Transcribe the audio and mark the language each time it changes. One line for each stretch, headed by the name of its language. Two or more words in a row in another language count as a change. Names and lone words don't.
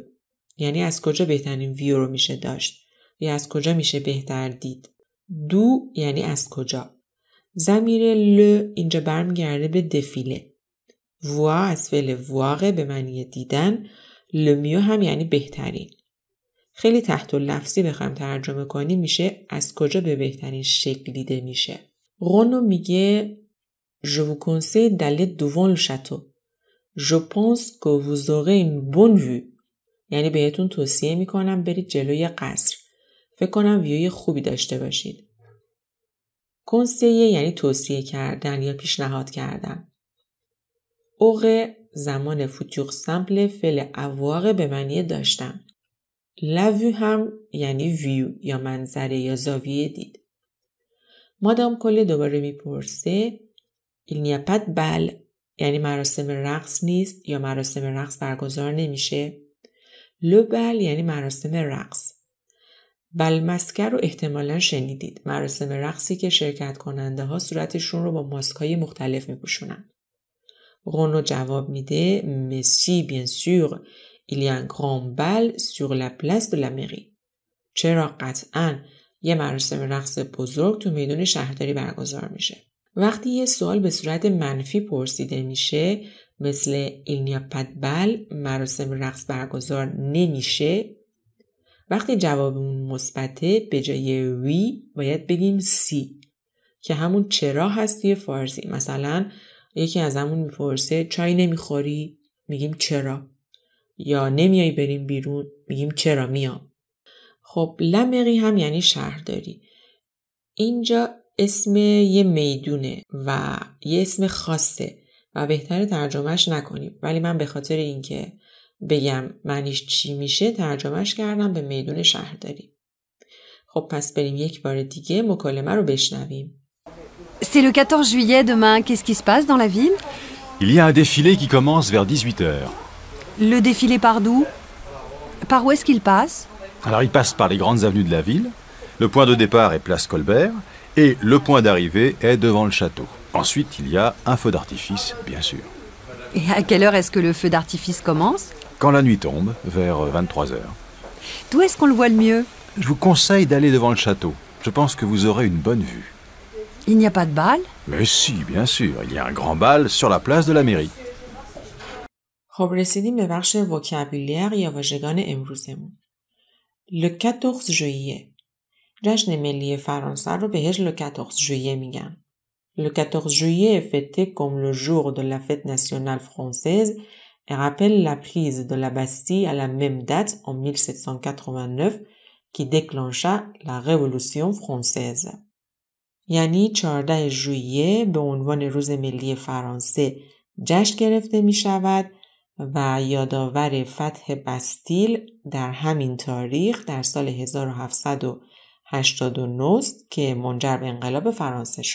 Persian: یعنی از کجا بهترین ویو رو میشه داشت یا از کجا میشه بهتر دید. d'où یعنی از کجا. ضمیر ل اینجا برمیگرده به دفیله. ووا از فعل واقع به معنی دیدن. لمیو هم یعنی بهترین. خیلی تحت لفظی بخوام ترجمه کنیم میشه از کجا به بهترین شکل دیده میشه.
French: رونو میگه Je vous conseille d'aller devant le château. Je pense que vous aurez une bonne vue.
Persian: یعنی بهتون توصیه میکنم برید جلوی قصر. فکر کنم ویوی خوبی داشته باشید. کنسیه یعنی توصیه کردن یا پیشنهاد کردن. اوغه زمان
French: futur simple
Persian: فعل avoir به معنی داشتن. لاویو هم یعنی ویو یا منظره یا زاویه دید. مادام کله دوباره میپرسه
French: il n'y a pas de bal
Persian: یعنی مراسم رقص نیست یا مراسم رقص برگزار نمیشه.
French: le bal
Persian: یعنی مراسم رقص.
French: bal masqué
Persian: رو احتمالاً شنیدید. مراسم رقصی که شرکت کننده ها صورتشون رو با ماسک های مختلف میپوشونن.
French: رونو
Persian: جواب میده
French: mais si bien sûr il y a un grand bal sur la place de la mairie.
Persian: چرا قطعاً یه مراسم رقص بزرگ تو میدون شهرداری برگزار میشه. وقتی یه سوال به صورت منفی پرسیده میشه مثل
French: il n'y a pas de bal
Persian: مراسم رقص برگزار نمیشه، وقتی جوابمون مثبته به جای وی باید بگیم سی که همون چرا هست توی فارسی. مثلا یکی از همون میپرسه چای نمیخوری؟ میگیم چرا. یا نمیای بریم بیرون؟ میگیم چرا میام. خب لمقی هم یعنی شهرداری. اینجا اسم یه میدونه و یه اسم خاصه و بهتره ترجمهش نکنیم، ولی من به خاطر اینکه بگم معنیش چی میشه ترجمهش کردم به میدون شهرداری. خب پس بریم یک بار دیگه مکالمه رو بشنویم.
French: C'est le 14 juillet demain. Qu'est-ce qui se passe dans la ville? Il y a un défilé qui commence vers 18h. Le défilé part d'où? Par où est-ce qu'il passe? Alors il passe par les grandes avenues de la ville. Le point de départ est place Colbert et le point d'arrivée est devant le château. Ensuite, il y a un feu d'artifice, bien sûr. Et à quelle heure est-ce que le feu d'artifice commence? Quand la nuit tombe, vers 23h. D'où est-ce qu'on le voit le mieux? Je vous conseille d'aller devant le château. Je pense que vous aurez une bonne vue. Il n'y a pas de bal? Mais si, bien sûr. Il y a un grand bal sur la place de la mairie.
Persian: خب رسیدیم به بخش وکابولر یا واژگان امروزمون.
French: Le 14 juillet.
Persian: جشن ملی فرانسه رو بهش
French: le 14 juillet
Persian: میگن.
French: Le 14 juillet est fêté comme le jour de la fête nationale française et rappelle la prise de la Bastille à la même date en 1789 qui déclencha la Révolution française.
Persian: یعنی 14 ژوئیه به عنوان روز ملی فرانسه جشن گرفته می شود و یادآور فتح بستیل در همین تاریخ در سال 1789 که منجر به انقلاب فرانسه شد.